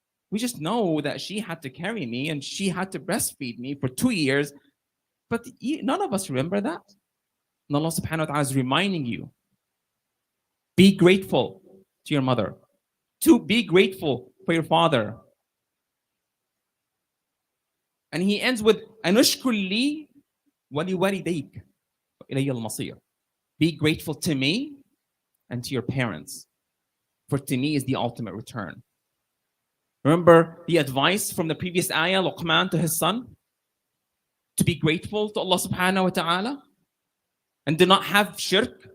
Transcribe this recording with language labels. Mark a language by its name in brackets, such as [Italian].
[English] We just know that she had to carry me and she had to breastfeed me for 2 years. But none of us remember that. And Allah subhanahu wa ta'ala is reminding you, be grateful to your mother. To be grateful for your father. And he ends with, [Arabic] أَنُشْكُرْ لِي وَلِوَالِدَيْكَ إِلَيَّ الْمَصِيرُ. [English] Be grateful to me and to your parents. For to me is the ultimate return. Remember the advice from the previous ayah, Luqman to his son? To be grateful to Allah subhanahu wa ta'ala. And do not have shirk.